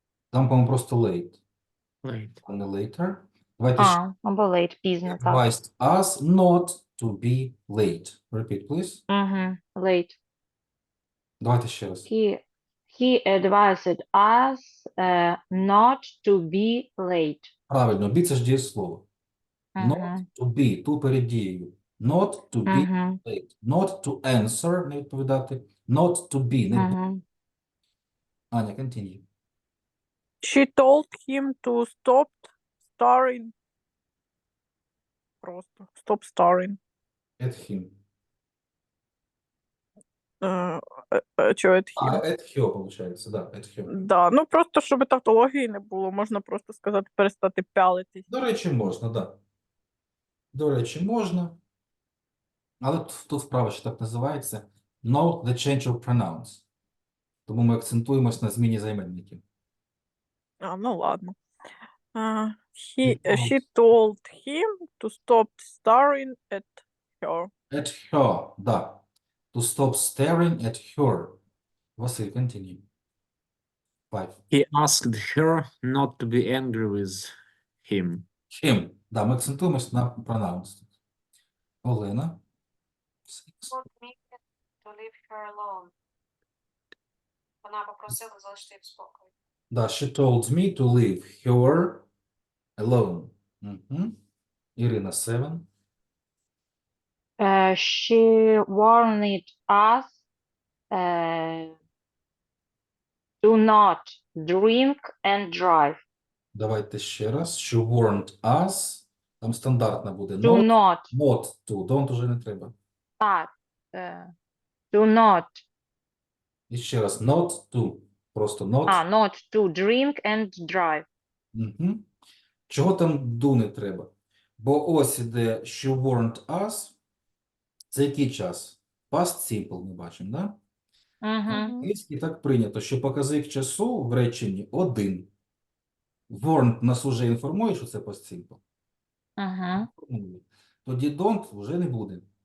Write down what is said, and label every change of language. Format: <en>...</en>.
<uk>Там, по-моєму, просто late,</uk> <en>Late.</en> <uk>а не later. Давайте ще. Або late, пізно, так.</uk> <en>Advised us not to be late. Repeat, please. Late.</en> <uk>Давайте ще раз.</uk> <en>He advised us not to be late.</en> <uk>Правильно, be – це ж дієслово.</uk> <en>Not Мгм.</en> <uk>to be, to перед дією.</uk> <en>Not to be Мгм. late. Not to answer,</en> <uk>не відповідати.</uk> <en>Not to be,</en> <uk>не бути. Мгм.</uk> <en>Аня, continue. She told him to stop staring. Просто stop staring. At him.</en> <uk>Чого at А,</uk> <en>him? at her, получається, да, at her.</en> <uk>Да, ну просто щоб тавтології не було, можна просто сказати перестати пялитись. До речі, можна, да. До речі, можна. Але тут вправа ще так називається</uk> <en>Note the change of pronouns.</en> <uk>Тому ми акцентуємось на зміні займенників. Ну ладно.</uk> <en>She She told him to stop staring at her. At her, да. To stop staring at her. Василь, continue. 5. He asked her not to be angry with him. Him.</en> <uk>Да, ми акцентуємось на pronouns. Олена. 6.</uk> <en>Told me to leave her alone.</en> <uk>Вона попросила залишити її в спокої.</uk> <en>Да, she told me to leave her alone. Мгм. Ірина, 7. She warned us to not drink and drive.</en> <uk>Давайте ще раз.</uk> <en>She warned us.</en> <uk>Там стандартна буде.</uk> <en>Do not. Not to. Don't уже не треба. Do not. І ще раз. Not to. Просто not. Not to drink and drive. Угу.</en> <uk>Чого там do не треба? Бо ось іде she warned us. Це який час? Past simple ми бачимо, да? І так прийнято, що показник часу в реченні один. Warned нас уже інформує, що це past simple. Тоді don't вже не буде.</uk>